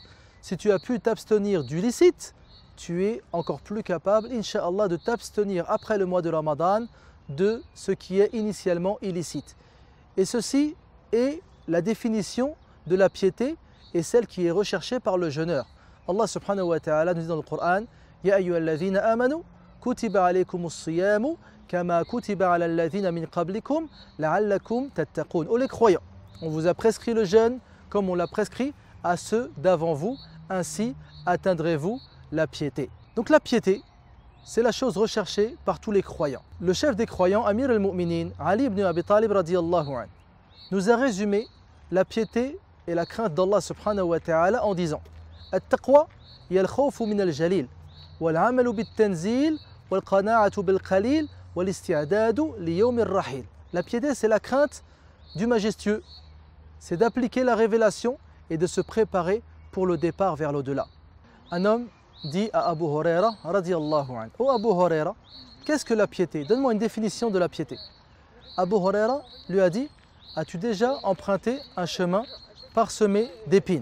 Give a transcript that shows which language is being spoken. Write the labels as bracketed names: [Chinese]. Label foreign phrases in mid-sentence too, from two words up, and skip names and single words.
[French] Si tu as pu t'abstenir du licite, tu es encore plus capable, Inch'Allah, de t'abstenir après le mois de Ramadan de ce qui est initialement illicite. Et ceci est la définition de la piété et celle qui est recherchée par le jeûneur. Allah [Arabic] سبحانه وتعالى [French] nous dit dans le Coran « [Arabic] يا أيها الذين آمنوا كتب عليكم الصيام كما كتب على الذين من قبلكم لعلكم تتقون [French] » Ô les croyants, on vous a prescrit le jeûne comme on l'a prescrit à ceux d'avant vous, ainsi atteindrez-vous la piété. Donc la piété, c'est la chose recherchée par tous les croyants. Le chef des croyants, [Arabic] أمير المؤمنين علي بن أبي طالب رضي الله عنه, [French] nous a résumé la piété et la crainte d'Allah [Arabic] سبحانه وتعالى [French] en disant « [Arabic] التقوى هي الخوف من الجليل والعمل بالتنزيل والقناعة بالقليل والاستعداد ليوم الرحيل [French] » La piété, c'est la crainte du majestueux, c'est d'appliquer la révélation et de se préparer pour le départ vers l'au-delà. Un homme dit à Abu Huraira [Arabic] رضي الله عنه: [French] « Oh Abu Huraira, qu'est-ce que la piété? Donne-moi une définition de la piété. » Abu Huraira lui a dit: « As-tu déjà emprunté un chemin parsemé d'épines ?»